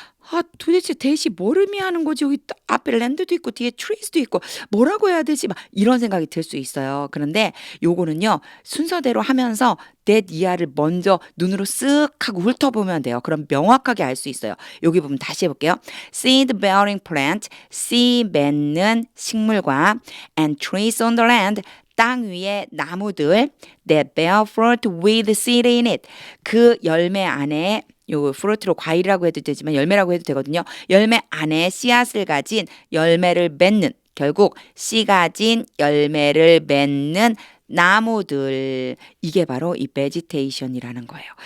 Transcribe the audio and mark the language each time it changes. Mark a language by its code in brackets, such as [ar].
[ko] 아, 도대체 대시 뭘 의미하는 거지? 여기 앞에 랜드도 있고 뒤에 트리스도 있고 뭐라고 해야 되지? 막 이런 생각이 들 수 있어요. 그런데 요거는요. 순서대로 하면서 that 이하를 먼저 눈으로 쓱 하고 훑어보면 돼요. 그럼 명확하게 알 수 있어요. 여기 보면 다시 해볼게요. [en] seed bearing plant, [ko] 씨 맺는 식물과 [en] and trees on the land, [ko] 땅 위에 나무들 [en] that bear fruit with seed in it. [ko] 그 열매 안에 요 프루트로 과일이라고 해도 되지만 열매라고 해도 되거든요. 열매 안에 씨앗을 가진 열매를 맺는 결국 씨 가진 열매를 맺는 나무들 이게 바로 이 베지테이션이라는 거예요.